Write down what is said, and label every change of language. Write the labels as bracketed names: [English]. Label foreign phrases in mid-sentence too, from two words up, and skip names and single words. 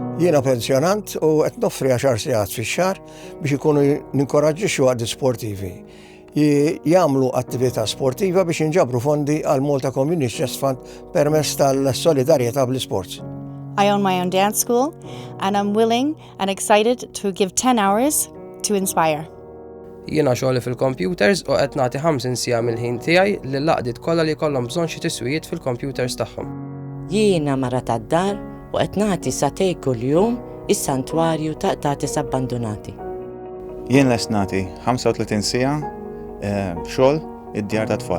[Maltese] Jiena pensjonant u qed noffri 10 sigħat fix-xahar biex ikunu ninkoraġġixxu għaddi sportivi. Jagħmlu attività sportiva biex inġabru fondi għal Malta Community Trust Fund permezz tal-solidarjetà bl-isports. [English] I own my own dance school and I'm willing and excited to give 10 hours to inspire. [Maltese] Jiena xogħli fil-computers u qed nagħti 50 siegħa mill-ħin tiegħi lil laqdiet kollha li jkollhom bżonn xi tiswijiet fil-computers tagħhom. Jiena mara tad-dar u qed nagħti satej kuljum is-santwarju ta' qtatis abbandonati. Jien lest nagħti 35 siegħa xogħol id-djar tat-tfal.